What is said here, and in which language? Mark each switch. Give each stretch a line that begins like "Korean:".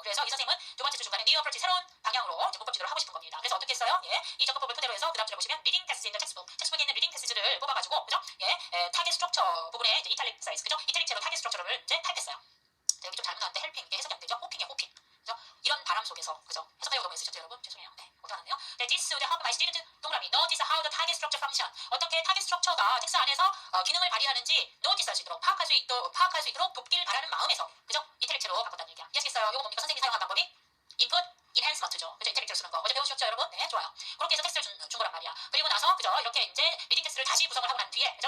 Korean: 그래서 이 선생님은 두 번째 주 중간에 뉴 어프로치 새로운 방향으로 이제 문법 지도를 하고 싶은 겁니다. 그래서 어떻게 했어요? 예, 이 접근법을 토대로 해서 그 다음 줄에 보시면 리딩 패스지 있는 텍스트북에 있는 리딩 패스지를 뽑아가지고 그죠? 예, 타겟 스트럭처 부분에 이제 이탈릭 사이즈 그죠? 이탈릭체로 타겟 스트럭처를 이제 타입했어요. 여기 좀 잘못 나왔는데 헬핑 이게 해석이 안 되죠? 호핑이야 호핑. 그죠? 이런 바람 속에서 그죠? 해석하려고 너무 애쓰셨죠 여러분? 죄송해요. 네, 못하네요.
English: 네, this would help my student 동그라미 notice how the target structure function.
Korean: 어떻게 타겟 스트럭처가 텍스트 안에서 기능을 발휘하는지 노티스할 수 있도록 파악할 수 있도록 돕길 바라는 마음에서 그죠? 이탈릭체로 바꿨다는 얘기야. 이해하시겠어요? 이거 뭡니까? 선생님이 사용한 방법이 input enhancement죠. 그죠? 이탈릭체로 쓰는 거. 어제 배우셨죠 여러분? 네, 좋아요. 그렇게 해서 텍스트를 준 거란 말이야. 그리고 나서 그죠? 이렇게 이제 리딩 텍스트를 다시 구성을 하고 난 뒤에 그죠?